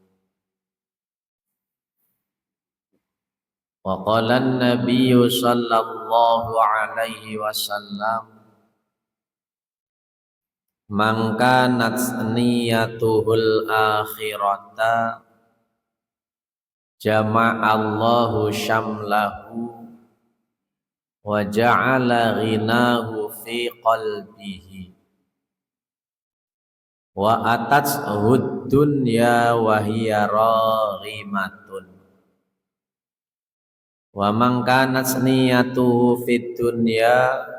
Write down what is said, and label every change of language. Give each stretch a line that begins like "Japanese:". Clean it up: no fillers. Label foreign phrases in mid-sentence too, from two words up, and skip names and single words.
Arabic: وقال النبي صلى الله عليه وسلم: من كانت نيته الآخرة جمع الله شمله وجعل غناه في قلبه وأتته الدنيا وهي راغمة ومن كانت نيته في الدنيا